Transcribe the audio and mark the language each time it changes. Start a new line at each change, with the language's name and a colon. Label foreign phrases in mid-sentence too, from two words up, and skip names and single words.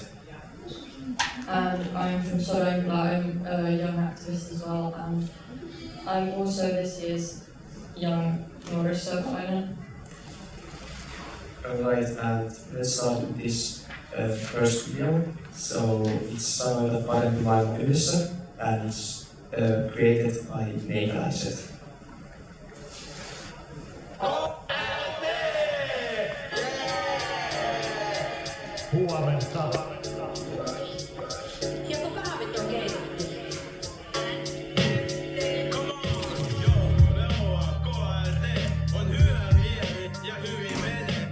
English: And I'm from Sodengla, I'm a young activist as well, and I'm also this year's young Nuori Kulttuuri. Alright, and let's start with this first video. So it's Sanoita parempi maailma yhdessä, and it's created by Niina.
Finnish: Huomenta. Joko kahvit on keitetty? On hyvä mieli ja hyvin menee.